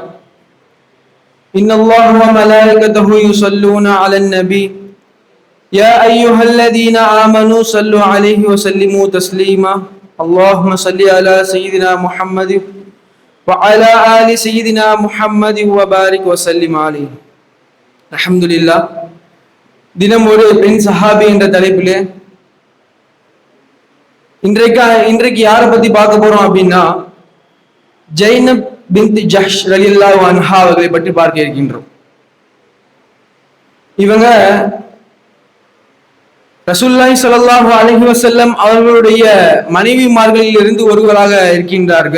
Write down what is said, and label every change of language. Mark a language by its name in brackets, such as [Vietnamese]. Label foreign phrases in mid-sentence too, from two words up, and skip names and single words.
[Arabic] إن الله وملائكته يصلون على النبي يا أيها الذين آمنوا صلوا عليه وسلموا تسليما. اللهم صل على سيدنا محمد وعلى آل سيدنا محمد وبارك وسلم عليه. அல்ஹம்துலில்லாஹ். [Tamil] தினம் ஒரு பெண் சஹாபி என்ற தலைப்பிலே இன்றைக்கு யாரை பத்தி பார்க்க போறோம் அப்படின்னா, ஜைனப் பின்த் ஜஹ்ஷ் [Arabic] رضي الله عنها [Tamil] அவர்களை பற்றி பார்க்க இருக்கின்றோம். இவங்க [Arabic] رسول الله صلى الله عليه وسلم [Tamil] அவர்களுடைய மனைவிமார்களில் இருந்து ஒருவராக இருக்கின்றார்கள்.